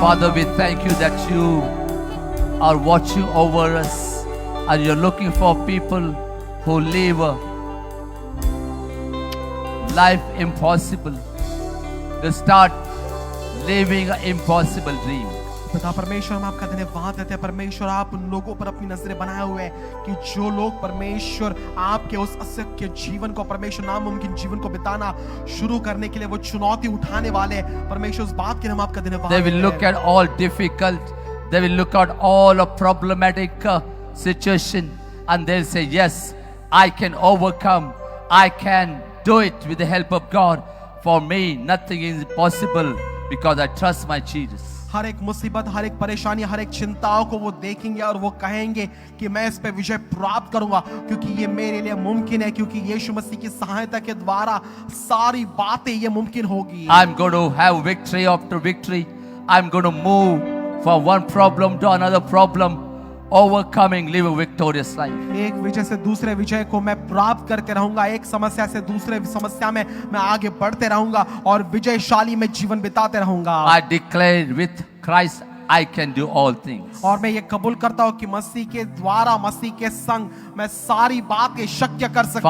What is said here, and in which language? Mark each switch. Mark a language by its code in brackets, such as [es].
[en] Father, we thank you that you are watching over us and you're looking for people who live a life impossible. They start living an impossible dream. [hi] पिता परमेश्वर हम आपका धन्यवाद देते हैं परमेश्वर आप उन लोगों पर अपनी नजरें बनाए हुए हैं कि जो लोग परमेश्वर आपके उस अशक्य जीवन को परमेश्वर नामुमकिन जीवन को बिताना शुरू करने के लिए वो चुनौती उठाने वाले हैं परमेश्वर उस बात के लिए हम आपका धन्यवाद [en] They will [hi] देते [en] look [hi] हैं। [en] at all difficult, they will look at all a problematic situation and they'll say, yes, I can overcome, I can do it with the help of God. For me, nothing is impossible because I trust my Jesus. [hi] हर एक मुसीबत हर एक परेशानी हर एक चिंताओं को वो देखेंगे और वो कहेंगे कि मैं इस पे विजय प्राप्त करूंगा क्योंकि ये मेरे लिए मुमकिन है क्योंकि यीशु मसीह की सहायता के द्वारा सारी बातें ये मुमकिन होगी। [en] I'm going to have victory after victory. I'm going to move from one problem to another problem, overcoming, live a victorious life. [hi] एक विजय से दूसरे विजय को मैं प्राप्त करते रहूंगा एक समस्या से दूसरे समस्या में मैं आगे बढ़ते रहूंगा और विजयशाली में जीवन बिताते रहूंगा। [en] I declare with Christ I can do all things. [hi] और मैं ये कबूल करता हूँ कि मसीह के द्वारा मसीह के संग मैं सारी बातें शक्य कर सकता